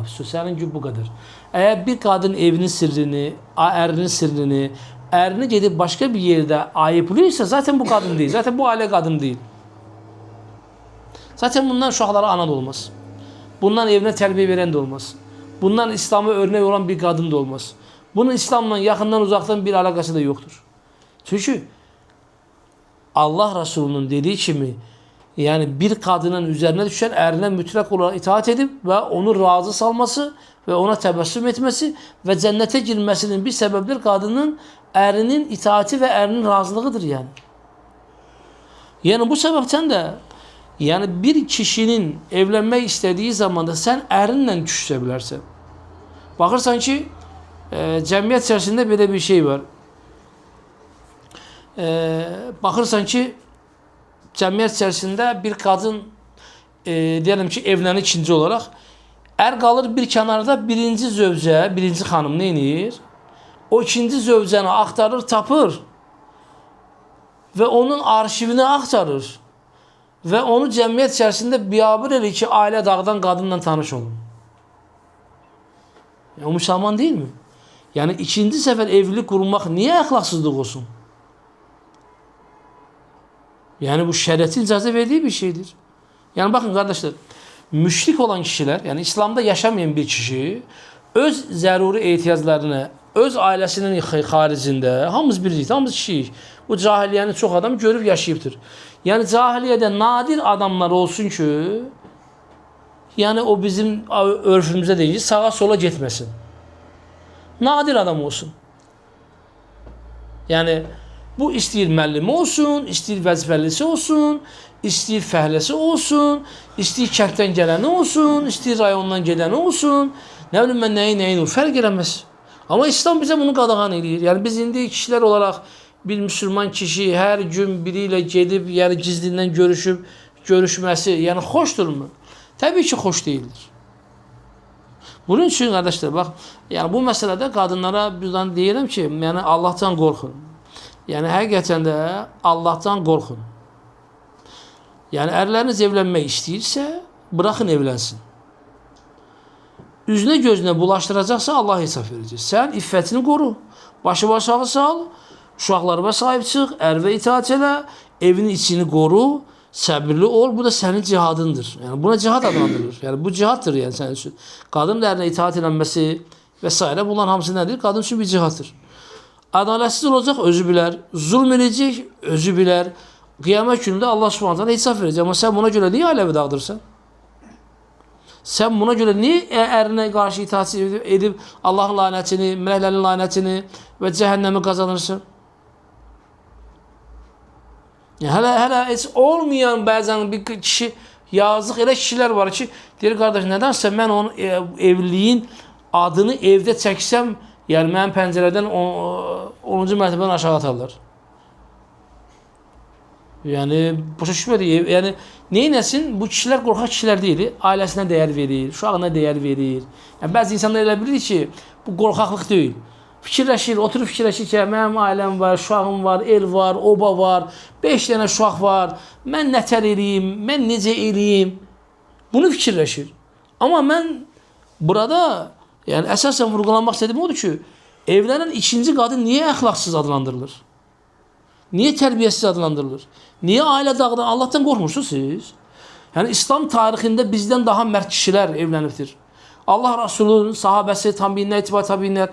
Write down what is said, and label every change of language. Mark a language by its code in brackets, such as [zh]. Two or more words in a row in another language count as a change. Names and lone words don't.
[az] Sənin gibi bu qədər. Əgər bir qadın evinin sirrini, ərinin sirrini, ərini gedib başqa bir yerdə ayıplıysa, zaten bu qadın deyil. Zaten bu ailə qadın deyil. Zaten bundan uşaqlara ana da olmaz. Bundan evinə tərbiyə verən də olmaz. Bundan İslam'a örnek olan bir qadın da olmaz. [tr] Bunun İslam'la yakından uzaktan bir alakası da yoktur. Çünkü Allah Resulü'nün dediği kimi yani bir kadının üzerine düşen erine mütlak olarak itaat edip ve onu razı salması ve ona tebessüm etmesi ve cennete girmesinin bir sebebidir kadının erinin itaati ve erinin razılığıdır yani. Yani bu sebepten de yani bir kişinin evlenmek istediği zaman da [az] sen erinle küsebilərsən. Baxırsan ki cəmiyyət içərisində belə bir şey var. Baxırsan ki cəmiyyət içərisində bir kadın [tr] diyelim ki [az] evlənir ikinci olarak er qalır bir kənarda birinci zövcə, birinci xanım ne edir? O ikinci zövcəni axtarır, tapır ve onun arşivini axtarır ve onu cəmiyyət içərisində biabır edir ki ailə dağdan qadınla tanış olun. O müsəlman değil mi? [tr] Yani ikinci sefer evlilik kurmak niye əxlaqsızlıq olsun? [az] Yani bu şeriatin icazə verdiği bir şeydir. [tr] Yani bakın kardeşler, müşrik olan kişiler, yani İslam'da yaşamayan bir kişi [az] öz zəruri ehtiyaclarını, [tr] öz ailesinin haricinde, [az] hamımız bilirik, hamımız kişiyik. Bu cahiliyyəni çok adam görüp yaşayıbdır. Yani cahiliyyədə nadir adamlar olsun ki, yani [tr] o bizim örfümüzde değil, sağa sola gitmesin. [az] Nadir adam olsun. Yani bu istəyir müəllimi olsun, istəyir vəzifəlisi olsun, istəyir fəhləsi olsun, istəyir kənddən gələni olsun, istəyir rayondan gələni olsun. [tr] Ne bileyim ben neyin olur, [az] fərq eləməz. Ama İslam bize bunu qadağan edir. Yani biz indi kişiler olarak bir Müslüman kişi her gün biriyle gedib, yani gizlindən görüşməsi, yani hoşdur mu? [tr] Tabii ki hoş değildir. Bunun için kardeşler bak, yani bu meselede kadınlara bizden diyelim ki, yani Allah'tan korkun. [az] Yani həqiqətən də Allah'tan qorxun. Yani erləriniz evlənmək istəyirsə, bırakın evlənsin. Üzünə gözünə bulaşdıracaqsa Allah hesab verəcək. Sən iffətini qoru. Başı aşağı sal, uşaqlarına sahib çıx, ərvə itaat elə, evinin içini qoru, səbirli ol. Bu da sənin cihadındır. Yani buna cihad adlandırılır. Yani bu cihaddır yani sənin üçün. Qadın ərinə itaat edilməsi və s. bunların hamısı nədir? Qadın üçün bir cihaddır. [tr] Adaletsiz olacak, [az] özü bilər. [tr] Zulm edecek, [az] özü bilər. [tr] Kıyamet gününde Allah subhanahu hesap verecek. Ama sen buna göre niye alevi dağıdırsan? Sen buna göre niye erine karşı itaat edip Allah'ın lanetini, meleklerin lanetini ve cehennemi kazanırsın? [az] Hele hiç olmayan bazen bir kişi yazık elə kişiler var ki, deyir kardeş nedense ben onun evliliğin adını evde çəksəm, yani mənim pəncərədən 10-cu mərtəbədən aşağı atarlar. Yani başa düşmədir. Yani neynəsin? Bu kişiler qorxaq kişiler deyil. Ailəsinə değer verir, uşağına değer verir. Yani bazı insanlar elə bilir ki, bu qorxaqlıq deyil. Fikirləşir, oturub fikirləşir ki, mənim ailəm var, uşağım var, el var, oba var, 5 dənə uşaq var, mən nətər eləyim, mən necə eləyim? Bunu fikirləşir. Amma mən burada [tr] yani esasen vurgulanmak istediğim odur ki, evlenen ikinci kadın niye ahlaksız adlandırılır? Niye terbiyesiz adlandırılır? Niye aile dağıdan? Allah'tan korkmuşsunuz siz. Yani İslam tarihinde bizden daha mert kişiler evleniptir. Allah Resulü'nün sahabesi, tabiinler, itibar tabiinler.